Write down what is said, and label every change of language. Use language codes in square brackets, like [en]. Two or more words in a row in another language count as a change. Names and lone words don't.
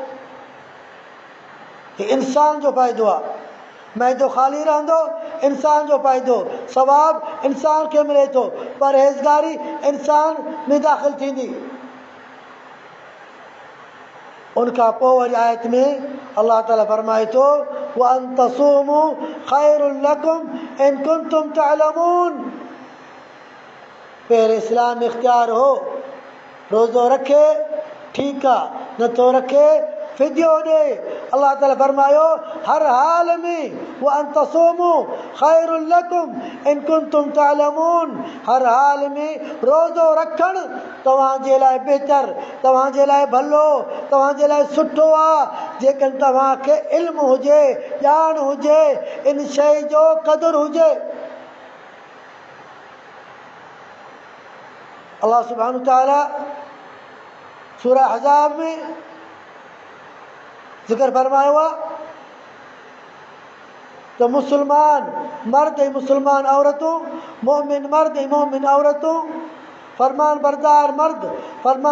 [sd] ही इंसान जो फ़ाइदो आहे। मैदो ख़ाली रहंदो, इंसान जो फ़ाइदो, सवाब इंसान खे मिले थो, परहेज़गारी इंसान में दाख़िल थींदी। उनखां पोइ वरी आयत में अल्लाह ताला फरमाए थो, [ar] وأن تصوموا خير لكم إن كنتم تعلمون. [sd] पहिरें इस्लाम इख्तियार हो, रोज़ो रखे ठीकु आहे, नथो रखे फिदियो ॾे। अल्लाह ताला फरमायो हर हाल में [ar] وأن تصوموا خير لكم إن كنتم تعلمون, [sd] हर हाल में रोज़ो रखणु तव्हांजे लाइ बहितर, तव्हांजे लाइ भलो, तव्हांजे लाइ सुठो आहे जेकॾहिं तव्हांखे इल्मु हुजे, ॼाण हुजे, इन शइ जो क़दुरु हुजे। अल्लाह सुब्हानहु तआला सूरह अहज़ाब में ज़िक्र फरमायो आहे तो मुसलमान मर्द ऐं मुसलमान औरतूं, मोमिन मर्द ऐं मोमिन औरतूं, फरमान बरदार मर्द, फरमान